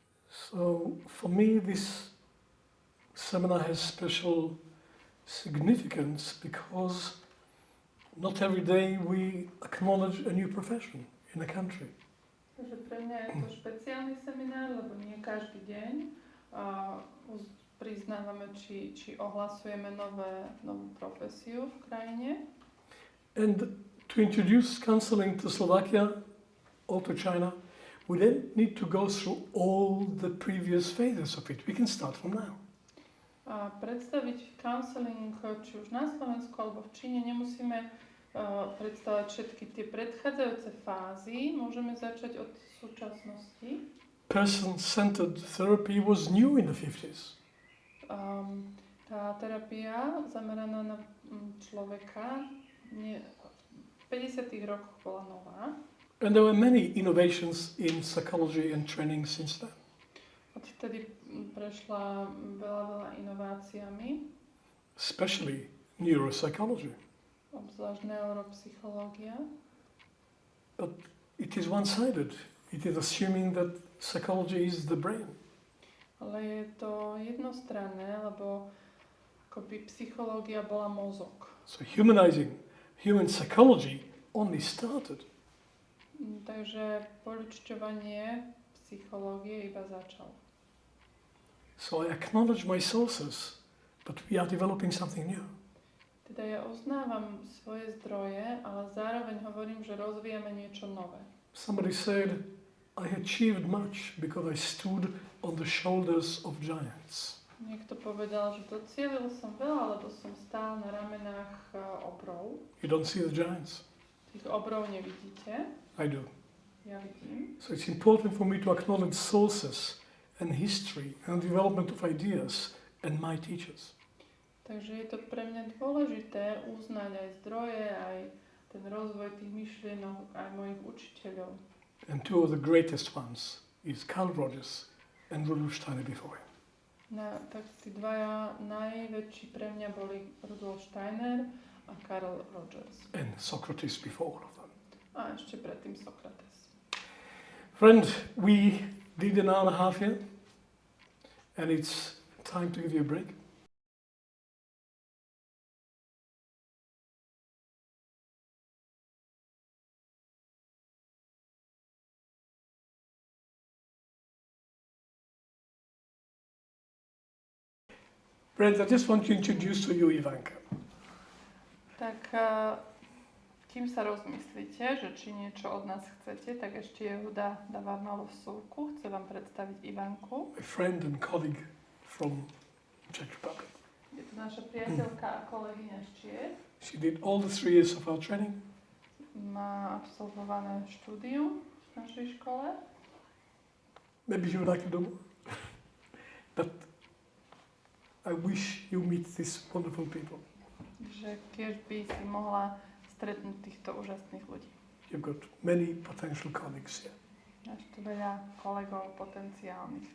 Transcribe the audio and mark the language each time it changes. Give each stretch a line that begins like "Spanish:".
English: So for me this seminar has special significance because not every day we acknowledge a new profession in a country.
Slovak: Takže pre mňa je to špeciálny seminár, lebo nie každý deň priznávame, či ohlasujeme novú profesiu v krajine.
English: And to introduce counseling to Slovakia or to China, we then need to go through all the previous phases of it. We can start from now.
Slovak: A predstaviť counseling či už na Slovensku alebo v Číne nemusíme predstavať všetky tie predchádzajúce fázy. Môžeme začať od súčasnosti.
English: Person-centered therapy was new in the 50s.
Slovak: Tá terapia zameraná na človeka v 50. rokoch bola nová.
English: And there were many innovations in psychology and training since then.
Slovak: Odtedy prešla veľa inováciami.
English: Especially neuropsychology.
Slovak: Obzvlášť neuropsychológia.
English: But it is one-sided. It is assuming that psychology is the brain.
Slovak: Ale je to jednostranné, lebo akoby psychológia bola mozog.
English: So humanizing human psychology only started.
Slovak: Takže poľudšťovanie psychológie iba začalo.
English: So I acknowledge my sources But we are developing something new.
Slovak: Teda ja uznávam svoje zdroje, ale zároveň hovorím, že rozvíjame niečo nové.
English: Somebody said, I achieved much because I stood on the shoulders of giants.
Slovak: Niekto povedal, že docielil som veľa, lebo som stál na ramenách obrov.
English: You don't see the giants?
Slovak: Tých obrov nevidíte.
English: I do.
Slovak: Ja vidím.
English: So it's important for me to acknowledge sources and history and development of ideas and my teachers.
Slovak: Takže je to pre mňa dôležité uznať aj zdroje, aj ten rozvoj tých myšlienok, aj mojich učiteľov.
English: And two of the greatest ones is Carl Rogers and Rudolf Steiner before him.
Slovak: Tak tí dvaja najväčší pre mňa boli Rudolf Steiner a Carl Rogers.
English: And Socrates before all of them.
Slovak: A ešte predtým Sokrates.
English: Friend, we did an hour and a half here, and it's time to give you a break. Friends, I just want to introduce to you Ivanka.
Slovak: Tak kým sa rozmyslíte, že či niečo od nás chcete, tak ešte Jehuda dáva malú vsúvku. Chce vám predstaviť Ivanku.
English: A friend and colleague from Czech Republic.
Slovak: Je to naša priateľka a kolegyňa z Čiech.
English: She did all the 3 years of our training.
Slovak: Má absolvované štúdium v našej škole.
English: Maybe you would like to do more. But I wish you meet these wonderful people.
Slovak: Že keď by si mohla stretnúť týchto úžasných ľudí.
English: You've got many potential colleagues here.
Slovak: Máš tu veľa kolegov potenciálnych.